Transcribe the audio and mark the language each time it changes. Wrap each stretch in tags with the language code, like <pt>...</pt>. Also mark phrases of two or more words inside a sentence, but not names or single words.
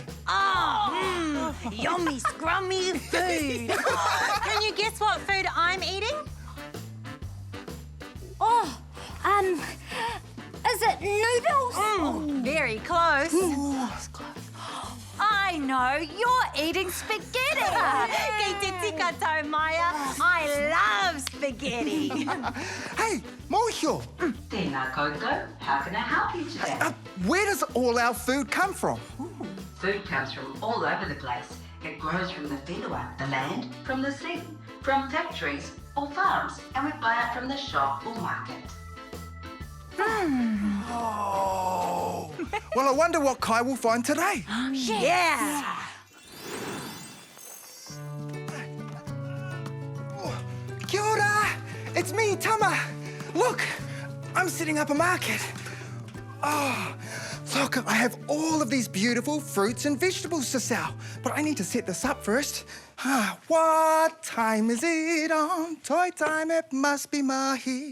<en>Yummy, scrummy food. Can you guess what food I'm eating? Oh, is it noodles? Very close. I know, you're eating spaghetti.</en> <mi>Kei te tika tau,</mi> <en>Maya. I love spaghetti. Hey, Mohio,</en> <mi>Tēnā koutou,</mi> <en>how can I help you today? where does all our food come from? Food comes from all over the place. It grows from the whenua, the land, from the sea, from factories or farms, and we buy it from the shop or market. Oh. Well, I wonder what Kai will find today. Yeah.</en> <mi>Kia ora!</mi> <en>It's me, Tama. Look, I'm setting up a market. Oh, look, I have all of these beautiful fruits and vegetables to sell. But I need to set this up first. What time is it on? Toy time, it must be mahi.</en>